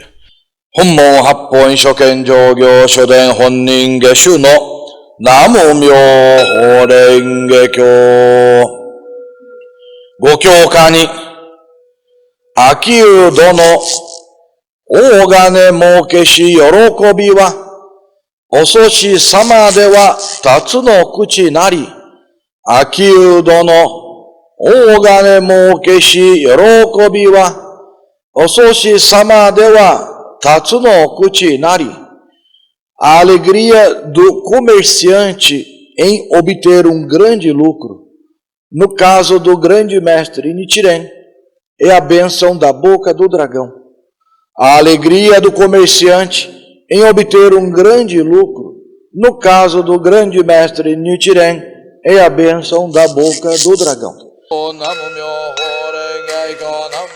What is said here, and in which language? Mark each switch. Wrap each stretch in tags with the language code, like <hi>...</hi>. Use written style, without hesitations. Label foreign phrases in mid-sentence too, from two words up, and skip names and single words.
<ja>本門八品上行所伝本因下種の南無妙法蓮華経御教化に商人の大金儲けし喜びは大聖人様では竜の口なり. 商人の大金儲けし喜びは大聖人様では竜の口なり.</ja> <pt>A alegria do comerciante em obter um grande lucro, no caso do grande mestre Nichiren, é a bênção da boca do dragão. A alegria do comerciante em obter um grande lucro, no caso do grande mestre Nichiren, é a bênção da boca do dragão.</pt>